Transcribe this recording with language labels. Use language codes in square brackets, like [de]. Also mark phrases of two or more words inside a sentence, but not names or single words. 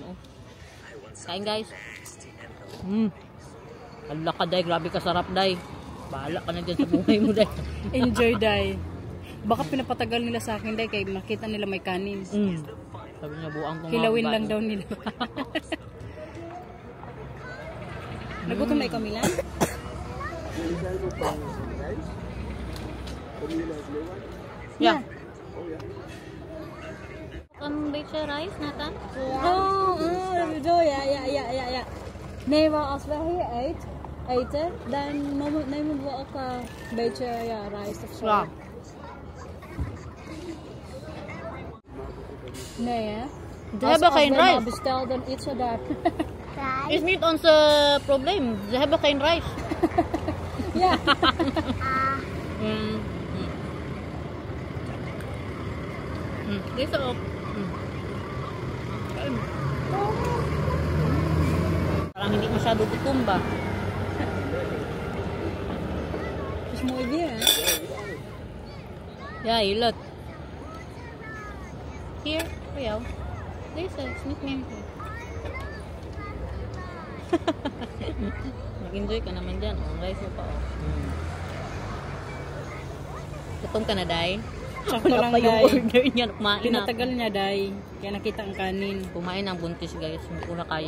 [tl] Oh. Kain, guys. Hala ka, day. Grabe ka sarap, day. Bahala ka na dyan sa buhay mo, day. Enjoy, day. Baka pinapatagal nila sa akin, day, kaya makita nila may kanin. Sabi niya, buang tong Hilawin mga lang daw nila. Nagutom na ikaw, Milan? [en] Yeah. [nl] Beetje rice, Nathan? Ja. Nee, maar als we hier eten, dan nemen we ook een beetje rijst of zo. Ja. Nee, hè? Ze hebben geen Als we rijst. bestel, dan eten ze daar. Is niet ons probleem. Ze hebben geen rijst. Ja. Deze ook. [tl] Parang hindi masyado gutom ba? [nl] is mooi weer, hè? Ja, hilot. Hier, voor jou. Deze is niet meer. [tl] Mag-enjoy ka naman dyan. Oh, rice mo pa. Oh. Gutom ka na, Day? Sakto lang, Pa yung Day. order niya. Kumain na. Pinatagal niya, Day. Kaya nakita ang kanin. Kumain ang buntis, guys. Hindi ko na kaya.